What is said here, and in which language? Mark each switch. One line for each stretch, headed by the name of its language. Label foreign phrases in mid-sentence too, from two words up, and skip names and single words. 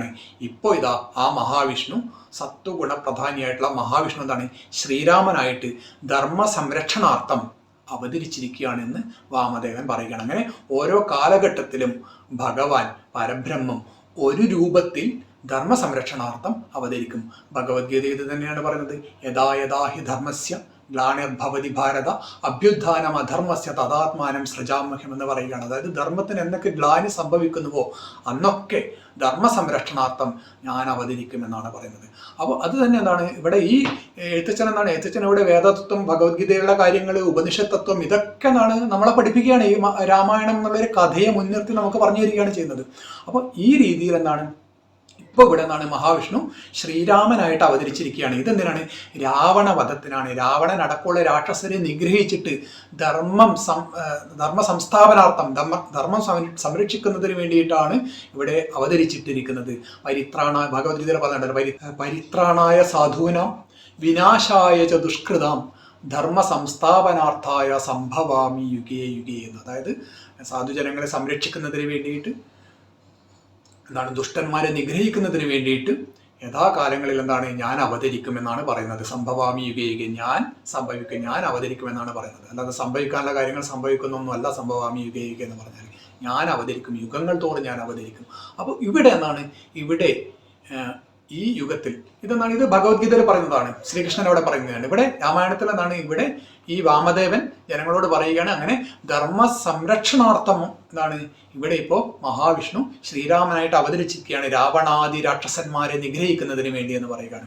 Malayalam: ഇപ്പോൾ ഇതാ ആ മഹാവിഷ്ണു, സത്വഗുണ പ്രധാനിയായിട്ടുള്ള മഹാവിഷ്ണു എന്താണ്? ശ്രീരാമനായിട്ട് ധർമ്മ സംരക്ഷണാർത്ഥം അവതരിച്ചിരിക്കുകയാണെന്ന് വാമദേവൻ പറയുകയാണ്. അങ്ങനെ ഓരോ കാലഘട്ടത്തിലും ഭഗവാൻ പരബ്രഹ്മം ഒരു രൂപത്തിൽ ധർമ്മ സംരക്ഷണാർത്ഥം അവതരിക്കും. ഭഗവത്ഗീത ഇത് തന്നെയാണ് പറയുന്നത്,
Sanskrit: യഥാ യഥാ ഹി ധർമ്മസ്യ ഗ്ലാനിർഭവതി ഭാരത അഭ്യുത്ഥാനം അധർമ്മസ്യ തഥാത്മാനം സൃജാമ്യഹം
Malayalam: എന്ന് പറയുകയാണ്. അതായത് ധർമ്മത്തിന് എന്നൊക്കെ ഗ്ലാനി സംഭവിക്കുന്നുവോ അന്നൊക്കെ ധർമ്മ സംരക്ഷണാർത്ഥം ഞാൻ അവതരിക്കുമെന്നാണ് പറയുന്നത്. അപ്പോൾ അത് തന്നെ എന്താണ് ഇവിടെ ഈ എഴുത്തച്ഛൻ ഇവിടെ വേദതത്വം, ഭഗവത്ഗീതയിലുള്ള കാര്യങ്ങൾ, ഉപനിഷത്ത് തത്വം, ഇതൊക്കെ നമ്മളെ പഠിപ്പിക്കുകയാണ്. ഈ രാമായണം എന്നുള്ളൊരു കഥയെ മുൻനിർത്തി നമുക്ക് പറഞ്ഞു തരികയാണ് ചെയ്യുന്നത്. അപ്പോൾ ഈ രീതിയിൽ ഇപ്പോൾ ഇവിടെ മഹാവിഷ്ണു ശ്രീരാമനായിട്ട് അവതരിച്ചിരിക്കുകയാണ്. ഇതെന്തിനാണ്? രാവണവധത്തിനാണ്. രാവണൻ അടക്കമുള്ള രാക്ഷസരെ നിഗ്രഹിച്ചിട്ട് ധർമ്മ സംസ്ഥാപനാർത്ഥം, ധർമ്മം സംരക്ഷിക്കുന്നതിന് വേണ്ടിയിട്ടാണ് ഇവിടെ അവതരിച്ചിട്ടിരിക്കുന്നത്. ഭഗവത്ഗീതയിൽ പറഞ്ഞിട്ടുണ്ട്,
Sanskrit: പരിത്രാണായ സാധൂനാം വിനാശായ ച ദുഷ്കൃതാം ധർമ്മ സംസ്ഥാപനാർത്ഥായ സംഭവാമി യുഗേ യുഗേ എന്ന്.
Malayalam: അതായത് സാധുജനങ്ങളെ സംരക്ഷിക്കുന്നതിന് വേണ്ടിയിട്ട്, ദുഷ്ടന്മാരെ നിഗ്രഹിക്കുന്നതിന് വേണ്ടിയിട്ട് യഥാകാലങ്ങളിൽ ഞാൻ അവതരിക്കുമെന്നാണ് പറയുന്നത്.
Sanskrit: സംഭവാമി യുഗേ യുഗേ,
Malayalam: ഞാൻ അവതരിക്കുമെന്നാണ് പറയുന്നത്. അല്ലാതെ സംഭവിക്കാനുള്ള കാര്യങ്ങൾ സംഭവിക്കുന്നൊന്നുമല്ല
Sanskrit: സംഭവാമി യുഗേ യുഗേ
Malayalam: എന്ന് പറഞ്ഞാൽ. ഞാൻ അവതരിക്കും, യുഗങ്ങൾ തോറും ഞാൻ അവതരിക്കും. അപ്പോൾ ഇവിടെ ഇവിടെ ഈ യുഗത്തിൽ ഇതെന്നാണ്, ഇത് ഭഗവത്ഗീതയിൽ പറയുന്നതാണ്, ശ്രീകൃഷ്ണൻ അവിടെ പറയുന്നതാണ്. ഇവിടെ രാമായണത്തിൽ എന്താണ്, ഇവിടെ ഈ വാമദേവൻ ജനങ്ങളോട് പറയുകയാണ്, അങ്ങനെ ധർമ്മ സംരക്ഷണാർത്ഥം എന്താണ് ഇവിടെ ഇപ്പോൾ മഹാവിഷ്ണു ശ്രീരാമനായിട്ട് അവതരിച്ചിരിക്കുകയാണ്, രാവണാദി രാക്ഷസന്മാരെ നിഗ്രഹിക്കുന്നതിന് വേണ്ടി എന്ന് പറയുകയാണ്.